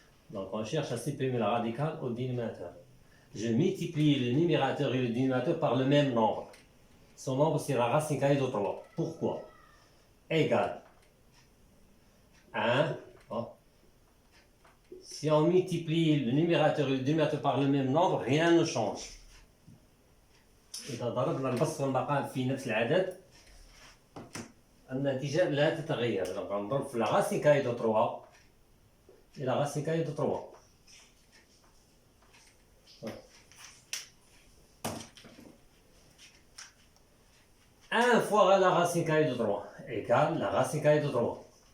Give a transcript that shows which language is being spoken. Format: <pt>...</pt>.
<fr>Donc on cherche à supprimer la radicale au dénominateur. Je multiplie le numérateur et le dénominateur par le même nombre. Son nombre c'est la racine carrée de 3. Pourquoi? Égal 1. Bon. Si on multiplie le numérateur et le dénominateur par le même nombre, rien ne change.</fr> <ar>إذا ضربنا البسط والمقام في نفس العدد النتيجة لا تتغير.</ar> <fr>Donc on ضرب في la racine carrée de 3 et la racine carrée de 3. 1 fois la racine carrée de 3 égale la racine carrée de 3.</fr>